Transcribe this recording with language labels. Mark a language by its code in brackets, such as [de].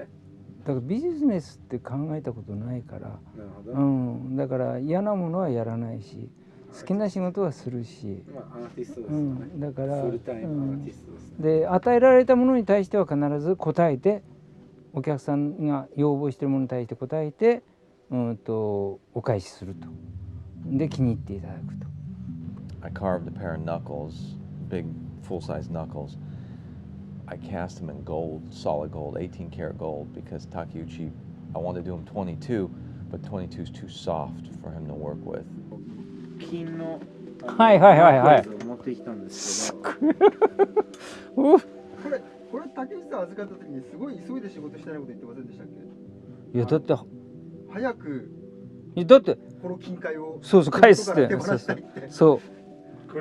[ja] だからビジネスって考えたことないから、だから嫌なものはやらないし、好きな仕事はするし、アーティストですよね。だからフルタイムアーティストですね。で与えられたものに対しては必ず答えて、お客さんが要望しているものに対して答えて、お返しすると。で気に入っていただくと。 [en] I carved a pair of knuckles, big full-size knuckles. I cast them in gold, solid gold, 18 karat gold, because Takeuchi, I wanted to do him 22, but 22 is too soft for him to work with. [ja] 金のはいはいはいはい。持ってきたんですけど。これ竹内さん預かった時にすごい急いで仕事したいこと言ってませんでしたっけ？いやだって早く。だってこの金塊をそう返すって。そう。